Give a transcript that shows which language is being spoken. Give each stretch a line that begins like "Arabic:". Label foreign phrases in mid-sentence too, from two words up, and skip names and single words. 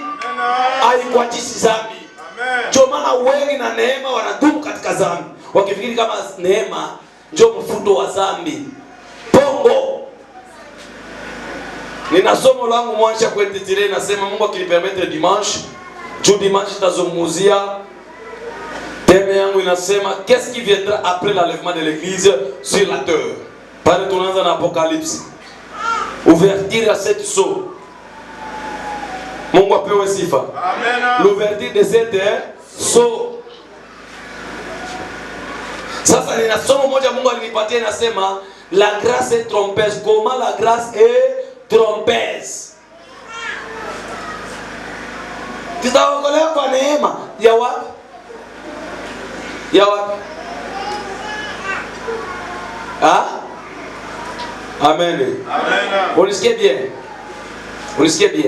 Swahili: Haikuachishi dhambi. Ndio maana wengi na neema wanadumu katika dhambi, wakifikiri kama neema ndio mfuto wa dhambi. Pongo. Nina somo langu mwacha kuendelea, nasema Mungu akinipermettre
French: dimanche, dimanche
Swahili: tazungumzia thème yangu inasema
French: qu'est-ce qui viendra après l'enlèvement de l'église sur la terre.
Swahili: Pale tunaanza na Apocalypse.
French: Ouverture à cette sceau.
Swahili: Mungu apewe sifa. Amen.
French: L'ouverture de cette sceau.
Swahili: Sasa nina somo moja Mungu alinipatia inasema
French: la grâce est trompeuse. Comment la grâce est trompeuse?
Swahili: Tutaongelea kwa neema ya wapi? Ya wapi? Amen. Amen. Unisikie bien? Unisikie bien?